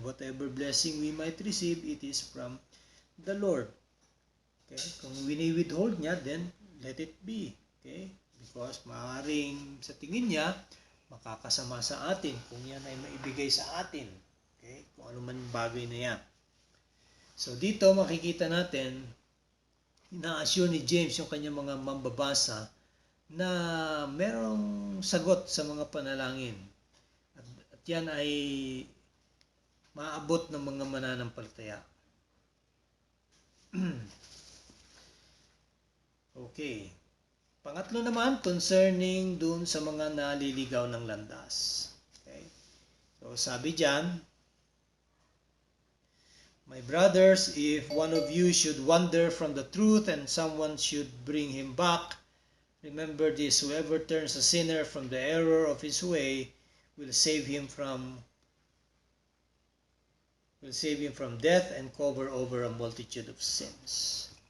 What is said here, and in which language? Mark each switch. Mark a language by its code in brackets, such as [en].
[en] Whatever blessing we might receive, it is from the Lord. Okay? [tl] Kung wini-withhold niya, [en] then let it be. Okay? [tl] Because maaaring sa tingin niya, makakasama sa atin kung yan ay maibigay sa atin. Okay? Kung ano man bagay na yan. So dito makikita natin, ina-assure ni James yung kanyang mga mambabasa na merong sagot sa mga panalangin. At yan ay maabot ng mga mananampalataya. Okay. Pangatlo naman, concerning dun sa mga naliligaw ng landas. Okay. So sabi dyan, [en] my brothers, if one of you should wander from the truth and someone should bring him back, remember this, whoever turns a sinner from the error of his way will save him from death and cover over a multitude of sins.